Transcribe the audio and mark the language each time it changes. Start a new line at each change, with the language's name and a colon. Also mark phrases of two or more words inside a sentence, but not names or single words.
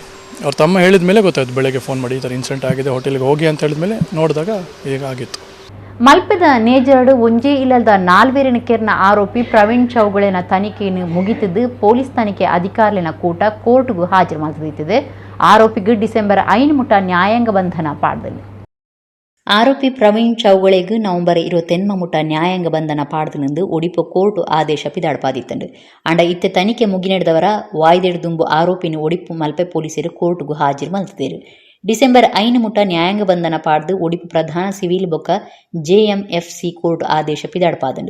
Kannada: ಅವ್ರ ತಮ್ಮ ಹೇಳಿದ ಮೇಲೆ ಗೊತ್ತಾಯ್ತು, ಬೆಳಗ್ಗೆ ಫೋನ್ ಮಾಡಿ ಈ ಥರ ಇನ್ಸಿಡೆಂಟ್ ಆಗಿದೆ, ಹೋಟೆಲ್ಗೆ ಹೋಗಿ ಅಂತ ಹೇಳಿದ ಮೇಲೆ ನೋಡಿದಾಗ ಈಗ ಆಗಿತ್ತು.
Tulu: ಮಲ್ಪದ ನೇಜರಡು ಒಂಜೇ ಇಲ್ಲದ ನಾಲ್ವೇರಿನ ಕೇರ್ನ ಆರೋಪಿ ಪ್ರವೀಣ್ ಚೌಗುಳೆನ ತನಿಖೆಯನ್ನು ಮುಗಿತಿದ್ದು ಪೊಲೀಸ್ ತನಿಖೆ ಅಧಿಕಾರಿನ ಕೂಟ ಕೋರ್ಟ್ಗೂ ಹಾಜರು ಮಾಡಿದಿತ್ತದೆ. ಆರೋಪಿಗೆ ಡಿಸೆಂಬರ್ 5 ಮುಟ ನ್ಯಾಯಾಂಗ ಬಂಧನ ಪಾಡ್ದಲ್ಲಿ. ಆರೋಪಿ ಪ್ರವೀಣ್ ಚೌಗುಳೆಗೂ ನವೆಂಬರ್ 28 ಮುಟ ನ್ಯಾಯಾಂಗ ಬಂಧನ ಪಾಡ್ದಲೆಂದು ಒಡಿಪು ಕೋರ್ಟ್ ಆದೇಶ ಪಿದಾಡ್ಪಾದಿತ್ತಂಡು. ಅಂಡ ಇತ್ತೆ ತನಿಖೆ ಮುಗಿನೆಡ್ದವರ ವಾಯ್ದೆಡು ದುಂಬು ಆರೋಪಿನ ಒಡಿಪು ಮಲ್ಪೆ ಪೊಲೀಸರು ಕೋರ್ಟ್ಗೂ ಹಾಜರು ಮಲ್ತಿದ್ದೇರು. ಡಿಸೆಂಬರ್ 5 ಮುಟ ನ್ಯಾಯಾಂಗ ಬಂಧನ ಪಾಡ್ದು ಒಡಿಪು ಪ್ರಧಾನ ಸಿವಿಲ್ ಬೊಕ್ಕ JMFC ಕೋರ್ಟ್ ಆದೇಶ ಪಿದಾಡ್ಪಾದಂಡು.